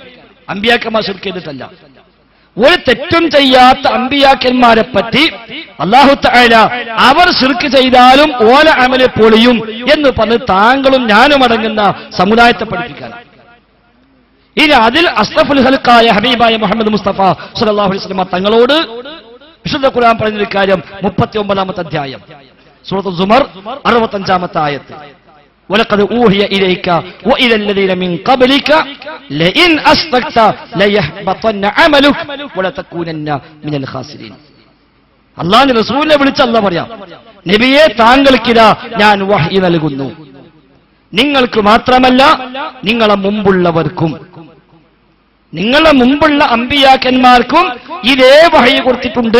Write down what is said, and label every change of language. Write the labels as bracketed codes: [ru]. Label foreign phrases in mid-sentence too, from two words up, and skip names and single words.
[ml] അമ്പിയാക്കന്മാർ ശിർക്ക് ചെയ്തിട്ടല്ല. ഒരു തെറ്റും ചെയ്യാത്ത അമ്പിയാക്കന്മാരെ പറ്റി [ar] الله تعالى [ml] അവർ ശിർക്ക് ചെയ്താലും ഓല അമല് പൊളിയും എന്ന് പറഞ്ഞ് താങ്കളും ഞാനും അടങ്ങുന്ന സമുദായത്തെ പഠിപ്പിക്കാനാണ്. ഇനി അതിൽ അസ്റഫുൽ ഖൽഖായ ഹബീബായ മുഹമ്മദ് മുസ്തഫ [ar] صلى الله عليه وسلم [ml] തങ്ങളോട് വിശുദ്ധ ഖുർആൻ പറഞ്ഞൊരു കാര്യം 39-ാമത്തെ അധ്യായം സൂറത്തുൽ സുമർ 65-ാമത്തെ ആയത്ത്, [ar] ولقد أوحي إليك وإلى الذين من قبلك لئن أشركت ليحبطن عملك ولتكونن من الخاسرين. [ml] അല്ലാഹുവിന്റെ റസൂലിനെ വിളിച്ച് അല്ലാഹു പറയാം, നബിയെ താങ്കൾക്കിതാ ഞാൻ വഹ്യ് നൽകുന്നു, നിങ്ങൾക്ക് മാത്രമല്ല നിങ്ങളെ മുമ്പുള്ളവർക്കും, നിങ്ങളുടെ മുമ്പുള്ള അമ്പിയാക്കന്മാർക്കും ഇതേ വഹ്യ് കൊടുത്തിട്ടുണ്ട്.